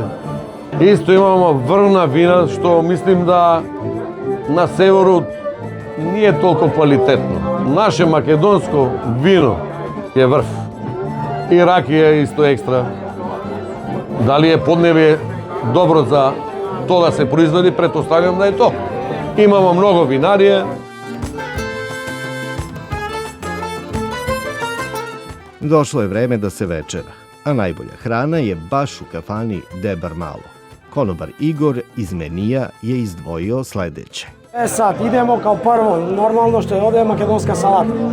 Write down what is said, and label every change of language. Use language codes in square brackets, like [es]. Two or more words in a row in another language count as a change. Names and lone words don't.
[mk] Исто имамо врна вина, што мислим да на северу не е толку квалитетно. Наше македонско вино е врв. И ракија е исто екстра. Дали е поднебе добро за тоа да се произведи, претпоставувам да е тоа. Имамо многу винарија. [sr] Došlo je vreme da se večera, a najbolja hrana je baš u kafani Debar Malo. Konobar Igor iz menija je izdvojio sledeće. Sad, idemo kao prvo, normalno što je ovdje makedonska salata.